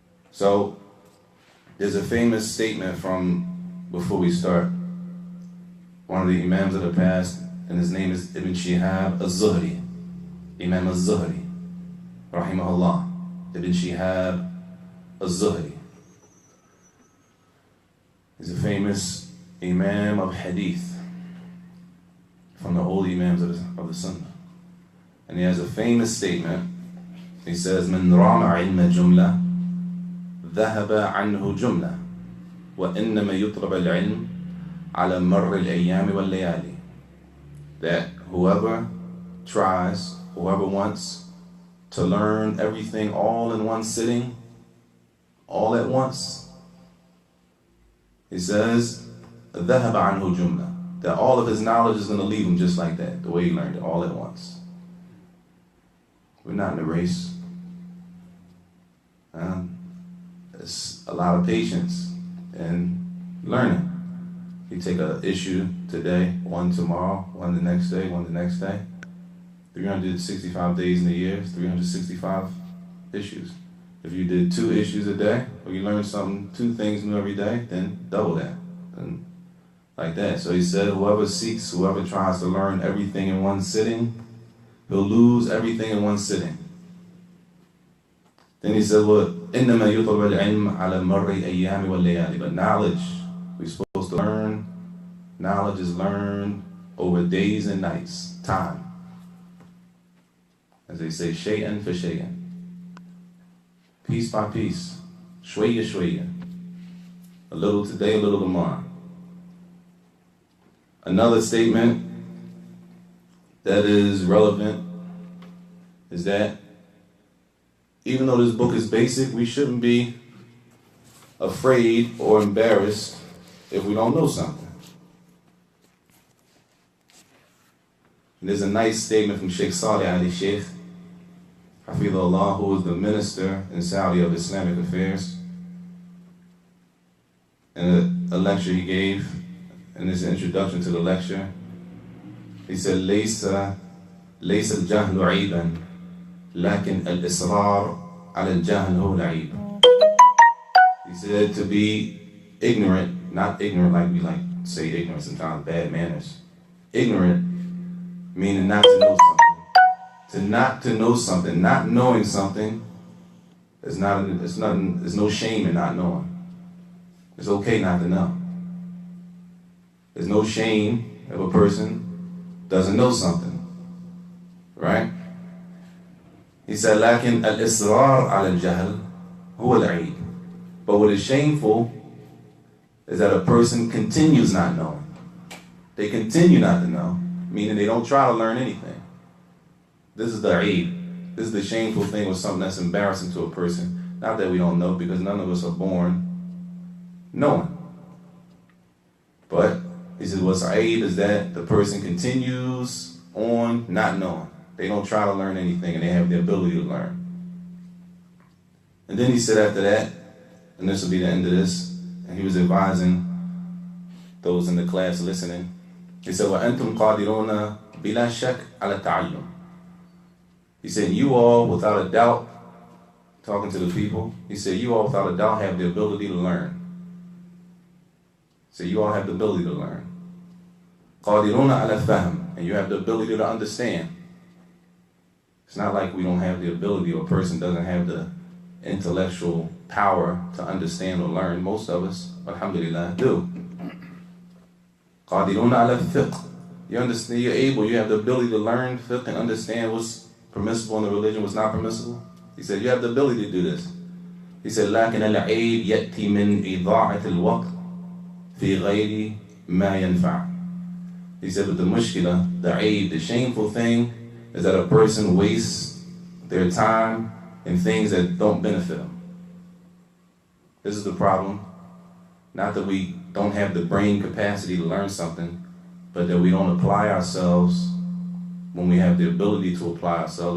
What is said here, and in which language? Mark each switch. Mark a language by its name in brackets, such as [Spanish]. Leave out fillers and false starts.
[English] So there's a famous statement from, before we start, one of the imams of the past, and his name is Ibn Shihab al-Zuhri, Imam al-Zuhri, rahimahullah, Ibn Shihab al-Zuhri. He's a famous imam of hadith, from the old imams of the sunnah. And he has a famous statement. He says, [Arabic] من رام علم جملة ذهب عنه جملة وإنما يطلب العلم على مر الأيام والليالي. [English] That whoever wants to learn everything all in one sitting, all at once, he says, [Arabic] ذهب عنه جملة, [English] that all of his knowledge is going to leave him just like that, the way he learned it, all at once. We're not in a race. It's a lot of patience and learning. You take an issue today, one tomorrow, one the next day, one the next day. 365 days in a year, 365 issues. If you did 2 issues a day, or you learned something, 2 things new every day, then double that. And like that. So he said, whoever tries to learn everything in one sitting, he'll lose everything in one sitting. Then he said, [Arabic] إِنَّمَا يُطْلَبُ الْعِلْمَ عَلَى مَرِّ أَيَّامِ وَاللَّيَالِ. [English] But knowledge, we're supposed to learn, knowledge is learned over days and nights, time. As they say, [Arabic] shay'an fa shay'an. [English] Piece by piece, [Arabic] shwaya shwaya. [English] A little today, a little tomorrow. Another statement that is relevant is that even though this book is basic, we shouldn't be afraid or embarrassed if we don't know something. And there's a nice statement from Sheikh Salih Ali Sheikh, Hafidhullah, who is the minister in Saudi of Islamic Affairs. And a lecture he gave, in his introduction to the lecture. He said, [Arabic] ليس الجهل عيبا لكن الإصرار على الجهل هو العيب. [English] He said to be ignorant, not ignorant like we like to say ignorant sometimes, bad manners. Ignorant meaning not to know something. Not to know something, not knowing something is there's no shame in not knowing. It's okay not to know. There's no shame if a person doesn't know something. Right? He said, [Arabic] لكن الإصرار على الجهل هو العيب. [English] But what is shameful is that a person continues not knowing. They continue not to know, meaning they don't try to learn anything. This is the aib. This is the shameful thing, or something that's embarrassing to a person. Not that we don't know, because none of us are born knowing. But he said what's aib is that the person continues on not knowing. They don't try to learn anything, and they have the ability to learn. And then he said after that, and this will be the end of this, and he was advising those in the class listening. He said, [Arabic] وَأَنْتُمْ قَادِرُونَ بِلَا شَكْ عَلَى التَّعَلُّمِ. [English] He said, you all, without a doubt, talking to the people, he said, you all, without a doubt, have the ability to learn. So you all have the ability to learn. [Arabic] قَادِرُونَ عَلَى الفَّهْمِ. [English] And you have the ability to understand. It's not like we don't have the ability, or a person doesn't have the intellectual power to understand or learn. Most of us, alhamdulillah, do. [Arabic] قَادِرُونَ عَلَى الفِّقْهِ. [English] You understand, you're able, you have the ability to learn fiqh and understand what's permissible in the religion, what's not permissible. He said, you have the ability to do this. He said, [Arabic] لَكِنَ الْعَيْبِ يَأْتِي مِنْ إِضَاعَةِ الْوَقْتِ فِي غَيْرِ مَا يَنْفَعُ. [English] He said, but the mushkila, the aib, the shameful thing, is that a person wastes their time in things that don't benefit them. This is the problem. Not that we don't have the brain capacity to learn something, but that we don't apply ourselves when we have the ability to apply ourselves.